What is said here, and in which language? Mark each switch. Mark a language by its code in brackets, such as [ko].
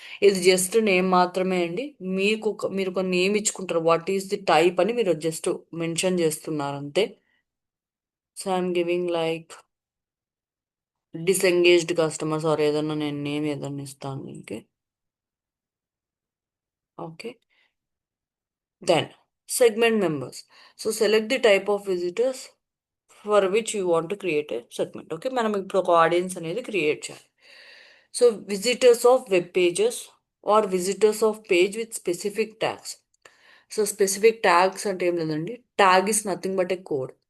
[te] ఇది just name మాత్రమే అండి. మీరు ఒక name ఇచ్చుకుంటారు, what is the type అని మీరు జస్ట్ మెన్షన్ చేస్తున్నారు అంతే. [en] so I'm giving like disengaged customers or [te] ఏదన్నా నేను నేమ్ ఏదన్నా ఇస్తాను ఇంకే. Okay. [en] Then segment members. So select the type of visitors for which you want to create a segment. Okay, [te] మనం ఇప్పుడు ఒక ఆడియన్స్ అనేది క్రియేట్ చేయాలి. [en] So visitors of web pages or visitors of page with specific tags. So specific tags [te] అంటే ఏం లేదండి, [en] Tag is nothing but a code.